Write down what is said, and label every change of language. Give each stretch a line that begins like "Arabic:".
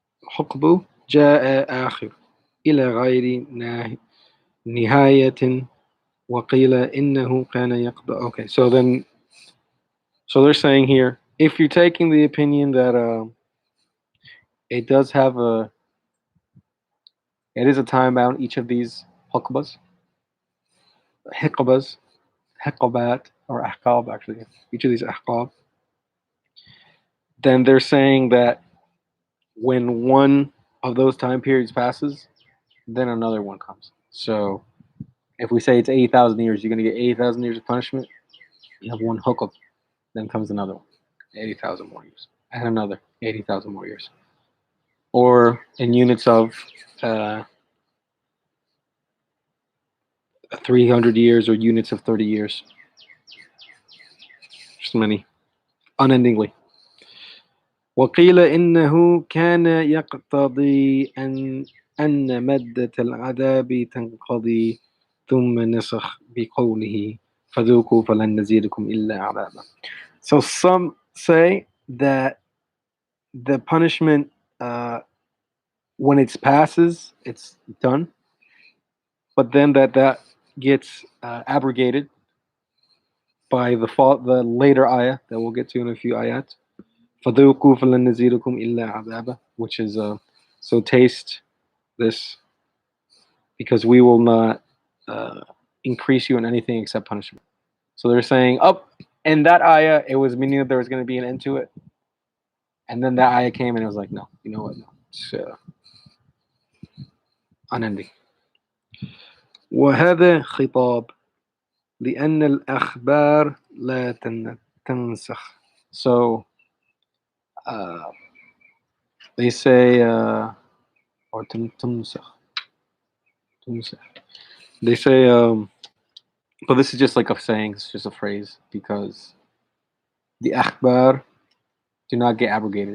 Arabic: الحقب جاء آخر إلى غير نهاية وقيل إنه كان يقضى.
English: Okay, so they're saying here, if you're taking the opinion that it does have it is a time bound, each of these haqbas, hiqabat, or ahqab actually, each of these ahqab, then they're saying that when one of those time periods passes, then another one comes. So if we say it's 80,000 years, you're going to get 80,000 years of punishment. You have one hukab, then comes another one, 80,000 more years, and another 80,000 more years. Or in units of 300 years or units of 30 years. Just many, unendingly.
Arabic: وقيل إنه كان يقتضي أن مدة العذاب تنقضي ثم نسخ بقوله فذوقوا فلن نزيدكم إلا عذابا.
English: So some say that the punishment, when it passes, it's done, but then that gets abrogated by the later ayah that we'll get to in a few ayat.
Arabic: فَذُوقُوا فَلَن نَزِيدُكُمْ إِلَّا عَذَابًا,
English: which is so taste this, because we will not increase you in anything except punishment. So they're saying, in that ayah, it was meaning that there was going to be an end to it. And then that ayah came and it was like, no, you know what? No. It's unending.
Arabic: وهذا خطاب لأن الأخبار لا تنسخ.
English: So they say, or تنسخ. They say, but this is just like a saying, it's just a phrase, because the akhbar do not get abrogated.